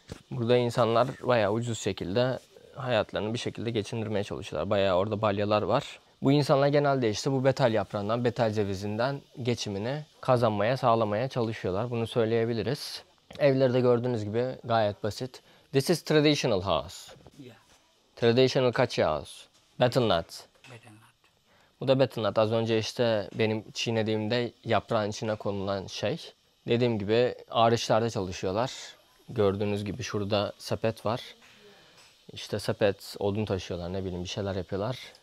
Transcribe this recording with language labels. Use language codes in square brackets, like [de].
[tr] Burada insanlar bayağı ucuz şekilde hayatlarını bir şekilde geçindirmeye çalışıyorlar. Bayağı orada balyalar var. Bu insanlar genelde işte bu betel yaprağından, betel cevizinden geçimini kazanmaya, sağlamaya çalışıyorlar. Bunu söyleyebiliriz. Evleri de gördüğünüz gibi gayet basit. [en] This is traditional house. Yeah. Traditional kachi house. Betel nut. Betel nut. [tr] Bu da betel nut. Az önce işte benim çiğnediğimde yaprağın içine konulan şey. Dediğim gibi ağaçlarda çalışıyorlar. Gördüğünüz gibi şurada sepet var. İşte sepet, odun taşıyorlar, ne bileyim bir şeyler yapıyorlar.